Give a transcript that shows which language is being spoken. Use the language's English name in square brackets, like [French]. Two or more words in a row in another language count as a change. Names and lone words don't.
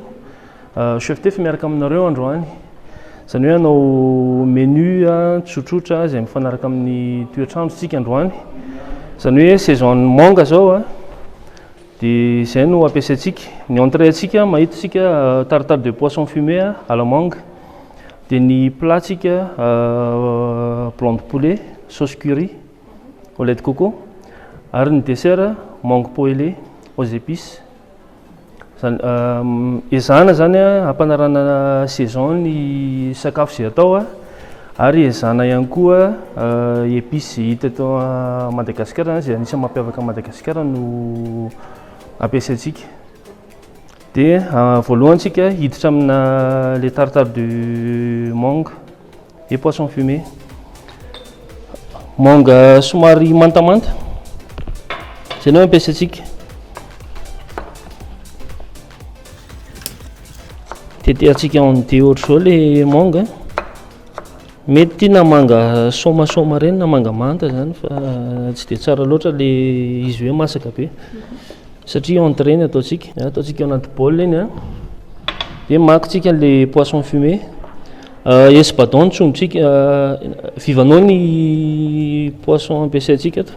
[Malagasy] Chef Tef miaraka aminareo androany. Zany hoe hanao menu tsotsotra izay mifanaraka amin'ny toetrandro tsika androany. Zany hoe saison manga zao dia izay no ampiasaintsika. Ny entrée atsika mahita tsika [French] tartare de poisson fumé à la mangue. [Malagasy] Dia ny plat tsika [French] blanc de poulet, sauce curry, au lait de coco. [Malagasy] Ary ny dessert [French] mangue poêlée aux épices. [Malagasy] Ezahana zany ampanarana saison ny sakafo izay atao ary ezahana ihany koa épices hita eto Madagasikara izay anisany mampiavaka Madagasikara no ampiasaintsika. Dia voalohany tsika hiditra amina [French] le tartare de mangue et poisson fumé. [Malagasy] Mangue somary mantamanta izay no ampiasaintsika. Tetehantsika [French] en deux [Malagasy] ohatra zao le mangue. Mety na manga soma reny na manga manta zany fa tsy dia tsara loatra le izy hoe masaka be satria entrée ny ataontsika anaty bol eny dia makitsika [French] le poisson fumé [Malagasy] Espadon tsombotsika vivanao ny poisson ampiasaintsika eto.